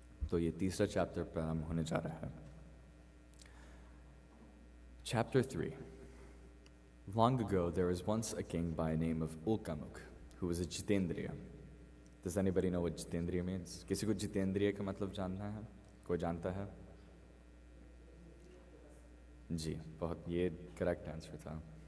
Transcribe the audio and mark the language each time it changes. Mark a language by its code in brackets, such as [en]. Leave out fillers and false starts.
[hi] तो ये तीसरा चैप्टर प्रारंभ होने जा रहा है। [en] Chapter 3. Long ago, there was once a king by the name of Ulkamuk, who was a Jitendriya. Does anybody know what Jitendriya means? [hi] किसी को जितेंद्रिय का मतलब जानना है? कोई जानता है? जी, बहुत ये करेक्ट आंसर था।